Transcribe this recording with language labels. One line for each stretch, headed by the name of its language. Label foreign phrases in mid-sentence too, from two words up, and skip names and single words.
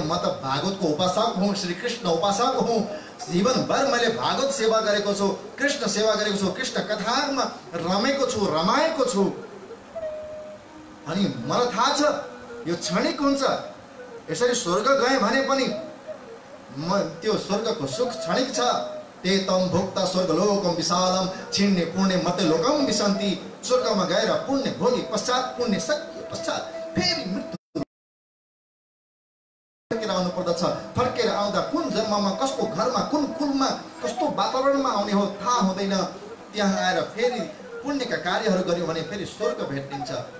Nepali: म त भागवतको उपासक हुँ, श्री कृष्ण उपासक हुँ। जीवनभर मैले भागवत सेवा गरेको छु, कृष्ण सेवा गरेको छु, कृष्ण कथामा रमेको छु, रमाएको छु। अनि मलाई थाहा छ यो क्षणिक हुन्छ। यसरी स्वर्ग गए भने पनि म त्यो स्वर्गको सुख क्षणिक छ।
Sanskrit: ते तम भोक्ता स्वर्गलोकम विशालम छिन्ने पुण्य मते लोकम विसन्ति।
Nepali: स्वर्गमा गएर पुण्य भोगी पश्चात, पुण्य सकिए पश्चात फेरि मृत्यु आउनु पर्दछ। फर्केर आउँदा कुन जन्ममा, कसको घरमा, कुन कुलमा, कस्तो वातावरणमा आउने हो थाहा हुँदैन। त्यहाँ आएर फेरि पुण्यका कार्यहरू गर्यो भने फेरि स्वर्ग भेटिन्छ।